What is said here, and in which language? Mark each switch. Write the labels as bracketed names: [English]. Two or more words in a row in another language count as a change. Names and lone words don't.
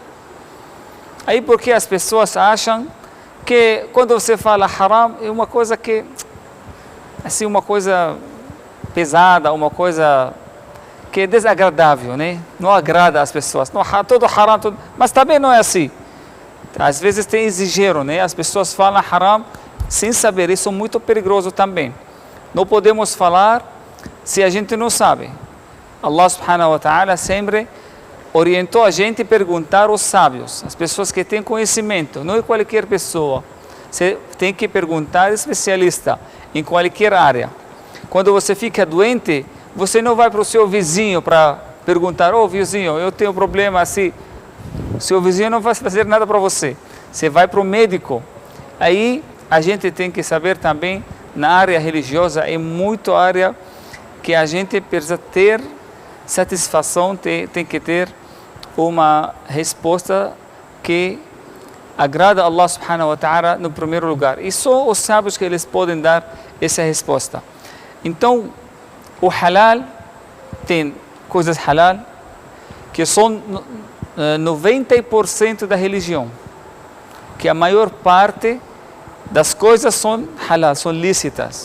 [Portuguese] Aí porque as pessoas acham que quando você fala haram é uma coisa que, assim, uma coisa pesada, uma coisa que é desagradável, né? Não agrada às pessoas. Não, todo haram, tudo, mas também não é assim. Às vezes tem exagero, né? As pessoas falam haram sem saber, isso é muito perigoso também. Não podemos falar se a gente não sabe. Allah [Arabic] سبحانه وتعالى [Portuguese] sempre orientou a gente a perguntar aos sábios, as pessoas que têm conhecimento, não é qualquer pessoa. Você tem que perguntar ao especialista em qualquer área. Quando você fica doente, você não vai para o seu vizinho para perguntar, vizinho, eu tenho um problema assim. Seu vizinho não vai fazer nada para você. Você vai para o médico. Aí a gente tem que saber também, na área religiosa, é muito área que a gente precisa ter satisfação, tem que ter uma resposta que agrada a Allah [Arabic] سبحانه وتعالى [Portuguese] no primeiro lugar. E só os sábios que eles podem dar essa resposta. Então, o halal, tem coisas halal que são 90% da religião, que a maior parte das coisas são halal, são lícitas.